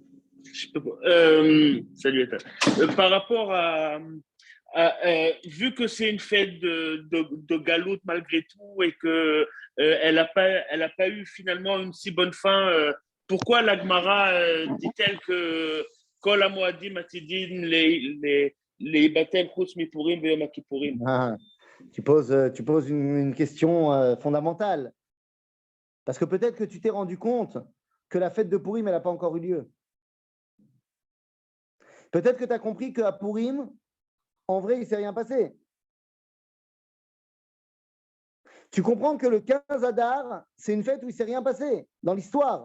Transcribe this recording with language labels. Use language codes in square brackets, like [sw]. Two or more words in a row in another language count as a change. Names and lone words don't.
[fr] Salut, par rapport à vu que c'est une fête de galoute malgré tout et que elle n'a pas eu finalement une si bonne fin, pourquoi la Gemara dit-elle que [he] כל המועדים עתידין ליבטל חוץ מפורים ויום הכיפורים? [fr] Tu poses une question fondamentale. Parce que peut-être que tu t'es rendu compte que la fête de Purim, elle n'a pas encore eu lieu. Peut-être que tu as compris qu'à Purim, en vrai, il ne s'est rien passé. Tu comprends que le 15 Adar, c'est une fête où il ne s'est rien passé dans l'histoire.